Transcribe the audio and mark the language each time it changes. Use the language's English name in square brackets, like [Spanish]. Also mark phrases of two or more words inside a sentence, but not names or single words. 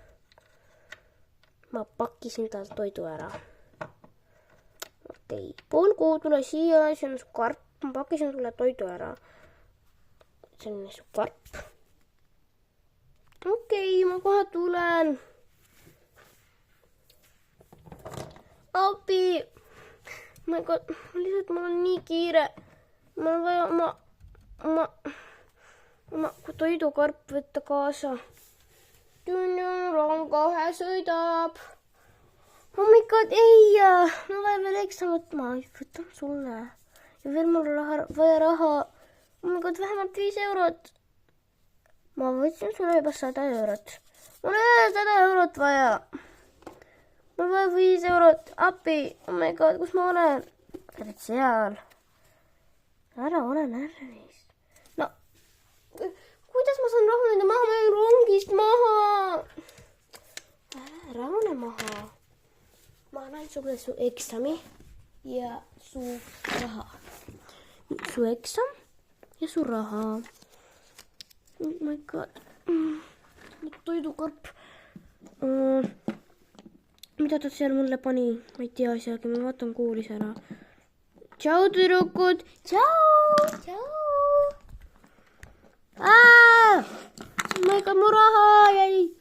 [Estonian] Ma pakkisin tal toidu ära. Okei, Polgu, tule siia, see on su karp. Ma pakkisin sulle toidu ära. See on su karp. Okei, ma kohe tulen. Abi! [English] Oh my god, [Estonian] lihtsalt mul on nii kiire. Mul on vaja oma toidukarp võtta kaasa. Rong kohe sõidab. [English] Oh my god, [Estonian] ei! Ma vaja veel ekstra võtma. Võtan sulle. Ja veel mul vaja raha. [English] Oh my god, [Estonian] vähemalt 5 eurot. Ma võtsin sulle juba 100 eurot. Mul ei ole 100 eurot vaja. Mul vaja 5 eurot. Appi. [English] Oh my god, [Estonian] kus ma olen? Oled seal. Ära ole närvis. No, kuidas ma saan rahuneda maha? Ma olen rongist maha. Rahune maha. Ma annan sulle su eksami ja su raha. Su eksam ja su raha. [English] Oh my god. [Estonian] Toidukarp. Mida ta seal mulle pani? Ma ei tea isegi, ma vaatan koolis ära. Tšau, tüdrukud! Tšau! Ma ei ka mu raha jäi.